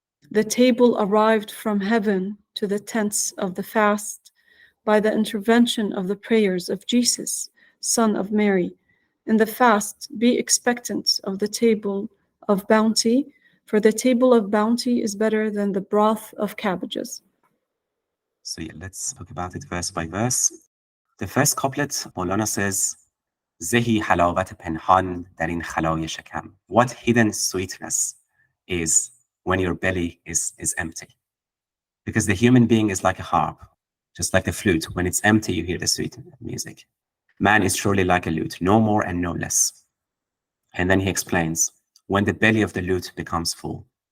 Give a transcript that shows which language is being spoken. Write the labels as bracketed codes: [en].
[en] The table arrived from heaven to the tents of the fast by the intervention of the prayers of Jesus, son of Mary. In the fast, be expectant of the table of bounty, for the table of bounty is better than the broth of cabbages. So yeah, let's talk about it verse by verse. The first couplet, Maulana says, [fa] زهی حلاوت پنهان در این خلای شکم. [en] What hidden sweetness is when your belly is empty. Because the human being is like a harp, just like the flute. When it's empty, you hear the sweet music. Man is surely like a lute, no more and no less. And then he explains, when the belly of the lute becomes full.